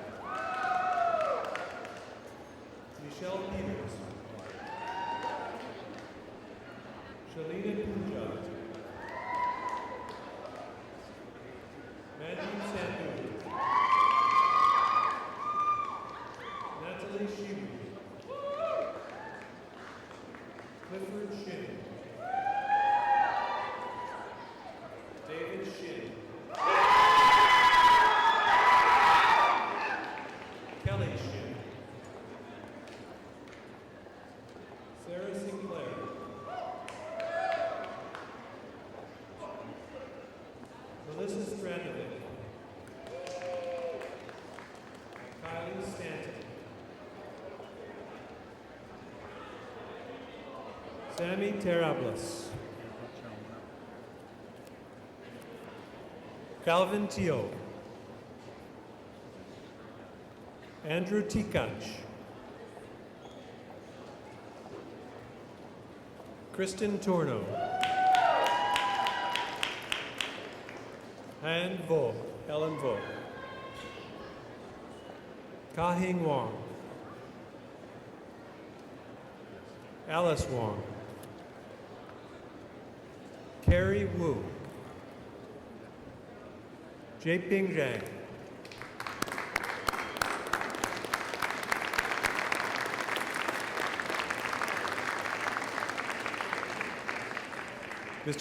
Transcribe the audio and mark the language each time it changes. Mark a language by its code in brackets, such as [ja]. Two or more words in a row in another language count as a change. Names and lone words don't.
[en] Michelle Peters. Shalina Punja. Mandy Sandhu. Natalie Shibu. Clifford Shin. David Shin. Kelly Shin. Sarah Sinclair. Melissa Stranovic. Kylie Stanton. Sammy Terablas. Calvin Teo. Andrew Tikach. Kristen Torno. Han Vo, Ellen Vo. Ka Hing Wong. Alice Wong. Carrie Wu. Jieping Zhang. Mr.